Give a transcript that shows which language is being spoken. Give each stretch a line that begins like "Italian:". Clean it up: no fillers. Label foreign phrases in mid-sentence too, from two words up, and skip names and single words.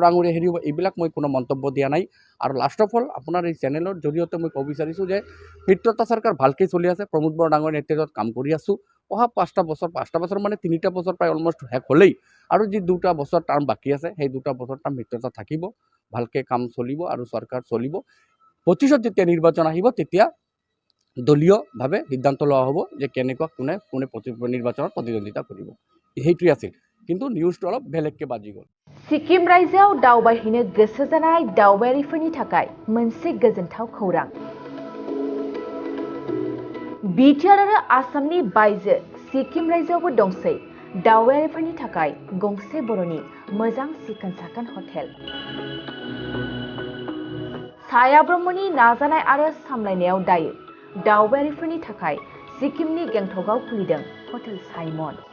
Assamese: ডাঙৰীয়া হেৰিব এইবিলাক মই কোনো মন্তব্য দিয়া নাই আৰু
English: last of all
Assamese: আপোনাৰ এই চেনেলৰ জৰিয়তে মই ক'ব বিচাৰিছোঁ যে মিত্ৰতা চৰকাৰ ভালকৈ চলি আছে প্ৰমোদ বড়ো ডাঙৰীয়াৰ নেতৃত্বত কাম কৰি আছোঁ অহা 5টা বছৰ মানে 3টা বছৰ প্ৰায় অলমষ্ট শেষ হ'লেই আৰু যি 2টা বছৰ টাৰ্ম বাকী আছে সেই 2টা বছৰ টাৰ্ম মিত্ৰতা থাকিব ভালকৈ কাম চলিব আৰু চৰকাৰ চলিব 25ত যেতিয়া নিৰ্বাচন আহিব তেতিয়া দলীয়ভাৱে সিদ্ধান্ত লোৱা হ'ব যে কেনেকুৱা কোনে নিৰ্বাচনত প্ৰতিদ্বন্দ্বিতা কৰিব সেইটোৱে আছিল কিন্তু নিউজটো অলপ বেলেগকৈ বাজি গ'ল
Bodo: सिक्किम रायजोआव दावबायहैनो गोसो जानाय दावबायारिफोरनि थाखाय मोनसे गोजोनथाव खौरां बिटिआर आरो आसामनि बायजो सिक्किम रायजोआवबो दंसै दावबायारिफोरनि थाखाय गंसे बर'नि मोजां सिखोन साखोन हटेल साया ब्रह्मनि नाजानाय आरो सामलायनायाव दायो दावबायारिफोरनि थाखाय सिक्किमनि गेंटकआव खुलिदों हटेल साइमन